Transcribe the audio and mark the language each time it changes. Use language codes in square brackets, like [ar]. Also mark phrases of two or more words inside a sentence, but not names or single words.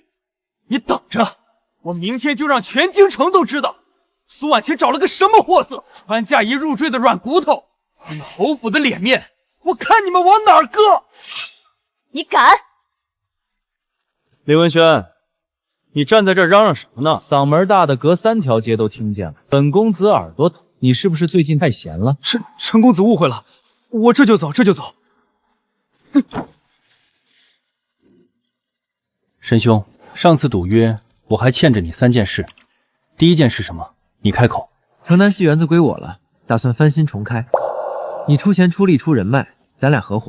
[zh] 你等着，我明天就讓全京城都知道，蘇婉清找了個什麼貨色，穿嫁衣入贅的軟骨頭。你們侯府的臉面，我看你們往哪兒擱！你敢？林文軒，你站在這兒嚷嚷什麼呢？嗓門大的隔3條街都聽見了。本公子耳朵疼，你是不是最近太閒了？陳公子誤會了，我這就走，這就走。申兄，上次賭約我還欠着你3件事，第一件是什麼？你開口。城南戲園子歸我了，打算翻新重開。你出錢出力出人脈，咱倆合夥。